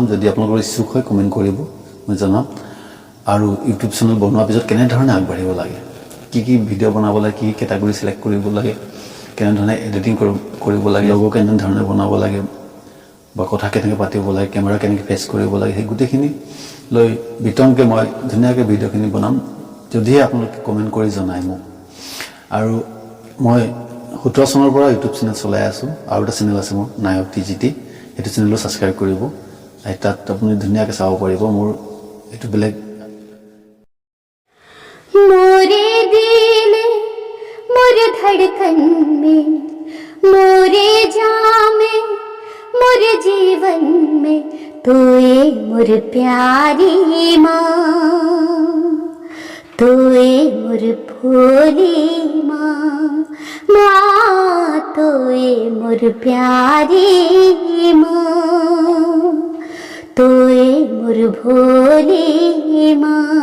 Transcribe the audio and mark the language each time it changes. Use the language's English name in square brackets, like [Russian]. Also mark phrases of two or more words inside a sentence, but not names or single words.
[Assamese] যদি আপোনালোকৰ ইচ্ছুক হয় কমেণ্ট কৰিব, মই জনাম। আৰু ইউটিউব চেনেল বনোৱাৰ পিছত কেনেধৰণে আগবাঢ়িব লাগে, কি ভিডিঅ' বনাব লাগে, কি কেটাগৰী চিলেক্ট কৰিব লাগে, কেনেধৰণে এডিটিং কৰিব লাগে, লগো কেনেধৰণে বনাব লাগে বা কথা কেনেকৈ পাতিব লাগে, কেমেৰা কেনেকৈ ফেচ কৰিব লাগে, সেই গোটেইখিনি লৈ বিতংকৈ মই ধুনীয়াকৈ ভিডিঅ'খিনি বনাম, যদিহে আপোনালোকে কমেণ্ট কৰি জনায় মোক। আৰু মই 17 চনৰ পৰা ইউটিউব চেনেল চলাই আছোঁ। আৰু এটা চেনেল আছে মোৰ, নায়ক TGT, সেইটো চেনেলো ছাবস্ক্ৰাইব কৰিব। তাত আপুনি ধুনীয়াকৈ চাব পাৰিব মোৰ এইটো বেলেগ। [Bhojpuri] मोरे दिल मोरे धड़कन में, मोरे जामे मोरे जीवन में, तोए मोर प्यारी माँ, तोए मोर भोली माँ, माँ तोए मोर प्यारी माँ, तोए मोर भोली माँ।